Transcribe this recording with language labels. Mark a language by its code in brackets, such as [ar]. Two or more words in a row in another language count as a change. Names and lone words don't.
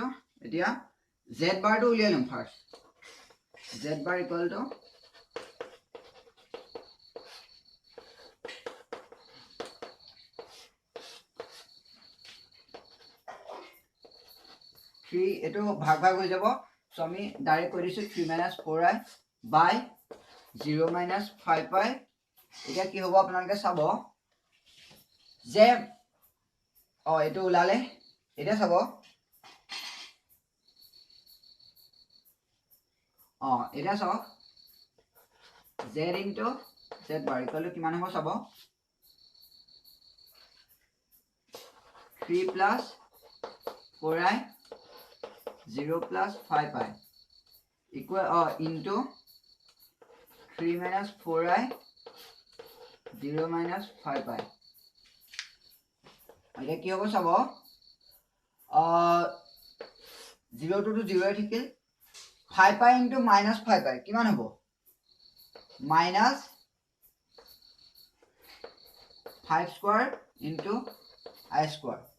[as] এতিয়া z বাৰটো উলিয়াই ল'ম ফাৰ্ষ্ট. z বাৰ = 3, এইটো ভাগ হৈ যাব. চ' আমি ডাইৰেক্ট কৰি দিছোঁ 3 - 4i বাই 0 - 5i. এতিয়া কি হ'ব আপোনালোকে চাব যে এইটো ওলালে. এতিয়া চাব এতিয়া চাওক z × z বাৰ = কিমান হ'ব চাব 3 + 4i 0 + 5i [en] equal into [as] 3 - 4i 0 - 5i. এতিয়া কি হ'ব চাব 0 টো 0 থাকিল, 5i × -5i কিমান হ'ব -5² × i².